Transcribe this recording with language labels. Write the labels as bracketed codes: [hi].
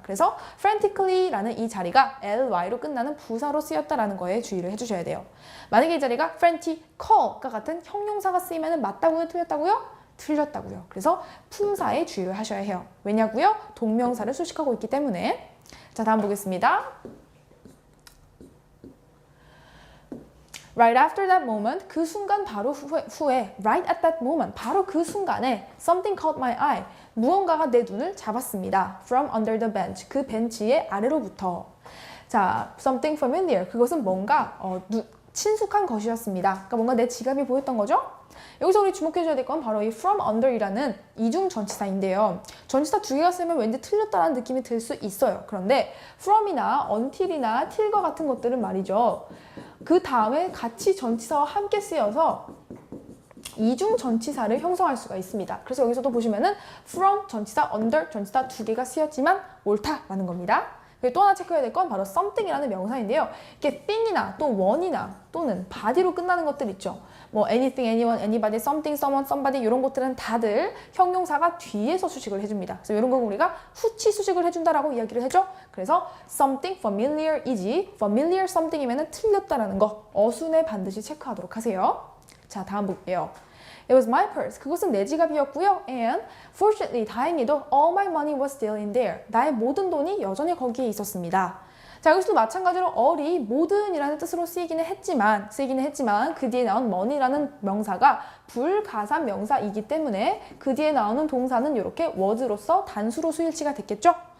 [ko] 그래서 frantically라는 이 자리가 ly로 끝나는 부사로 쓰였다라는 거에 주의를 해주셔야 돼요. 만약에 이 자리가 frantical과 같은 형용사가 쓰이면 맞다고요? 틀렸다고요? 틀렸다고요. 그래서 품사에 주의를 하셔야 해요. 왜냐고요? 동명사를 수식하고 있기 때문에. 자, 다음 보겠습니다. [en] Right after that moment, [ko] 그 순간 바로 후에 [en] right at that moment, [ko] 바로 그 순간에 [en] something caught my eye, [ko] 무언가가 내 눈을 잡았습니다. [en] From under the bench, [ko] 그 벤치의 아래로부터. 자, [en] something familiar, [ko] 그것은 뭔가 친숙한 것이었습니다. 그러니까 뭔가 내 지갑이 보였던 거죠? 여기서 우리 주목해줘야 될 건 바로 이 from under이라는 이중 전치사인데요. 전치사 두 개가 쓰면 왠지 틀렸다는 느낌이 들 수 있어요. 그런데 from이나 until이나 till과 같은 것들은 말이죠. 그 다음에 같이 전치사와 함께 쓰여서 이중 전치사를 형성할 수가 있습니다. 그래서 여기서도 보시면은 from 전치사, under 전치사 두 개가 쓰였지만 옳다라는 겁니다. 또 하나 체크해야 될 건 바로 something이라는 명사인데요. 이게 thing이나 또 one이나 또는 body로 끝나는 것들 있죠. 뭐 anything, anyone, anybody, something, someone, somebody 이런 것들은 다들 형용사가 뒤에서 수식을 해줍니다. 그래서 이런 거 우리가 후치 수식을 해준다라고 이야기를 해줘. 그래서 [en] something familiar [ko] 이지 [en] familiar something [ko] 이면 틀렸다라는 거 어순에 반드시 체크하도록 하세요. 자, 다음 볼게요. [en] It was my purse. [ko] 그것은 내 지갑이었고요. [en] And fortunately, [ko] 다행히도 [en] all my money was still in there. [ko] 나의 모든 돈이 여전히 거기에 있었습니다. 자, 여기서도 마찬가지로 all이 모든이라는 뜻으로 쓰이기는 했지만 그 뒤에 나온 money라는 명사가 불가산 명사이기 때문에 그 뒤에 나오는 동사는 이렇게 was로서 단수로 수일치가 됐겠죠?